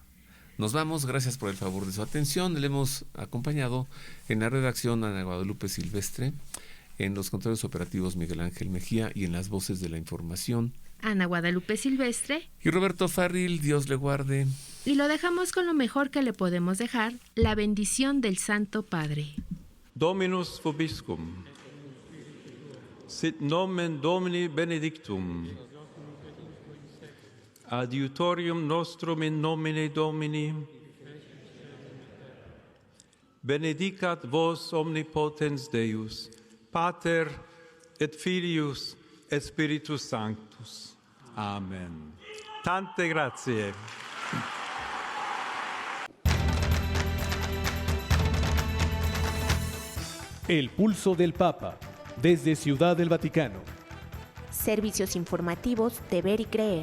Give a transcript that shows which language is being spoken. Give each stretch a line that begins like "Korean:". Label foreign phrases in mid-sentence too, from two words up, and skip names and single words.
Spanish: Nos vamos, gracias por el favor de su atención. Le hemos acompañado en la redacción Ana Guadalupe Silvestre, en los controles operativos Miguel Ángel Mejía y en las voces de la información Ana Guadalupe Silvestre y Roberto Farril, Dios le guarde. Y lo dejamos con lo mejor que le podemos dejar, la bendición del Santo Padre.
Latin: Dominus vobiscum, sit nomen Domini benedictum, adiutorium nostrum in nomine Domini, benedicat vos omnipotens Deus, Pater et Filius et Spiritus Sanctus.
Italian: Amen. Tante grazie.
Spanish: El pulso del Papa, desde Ciudad del Vaticano. Servicios informativos de Ver y Creer.